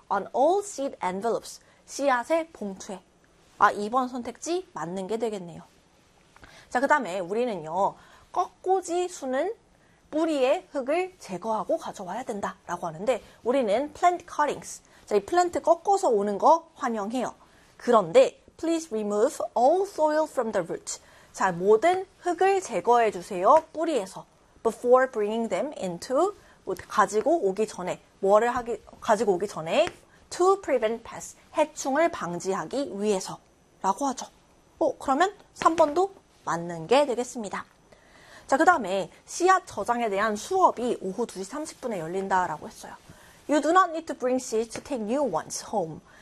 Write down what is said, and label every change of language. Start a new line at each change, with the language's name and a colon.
English: On all seed envelopes,
Korean: 씨앗의 봉투에. 아, 2번 선택지 맞는 게 되겠네요. 자, 그다음에 우리는요, 꺾꽂이 수는 뿌리의 흙을 제거하고 가져와야 된다라고 하는데 우리는
English: plant cuttings.
Korean: 자, 이 플랜트 꺾어서 오는 거 환영해요. 그런데
English: please remove all soil from the roots.
Korean: 자, 모든 흙을 제거해 주세요. 뿌리에서.
English: Before bringing them into
Korean: 가지고 오기 전에 뭐를 하기 가지고 오기 전에
English: to prevent pests
Korean: 해충을 방지하기 위해서라고 하죠. 그러면 3번도 맞는 게 되겠습니다. 자, 그다음에 씨앗 저장에 대한 수업이 오후 2시 30분에 열린다라고 했어요.
English: You do not need to bring seeds to take new ones home.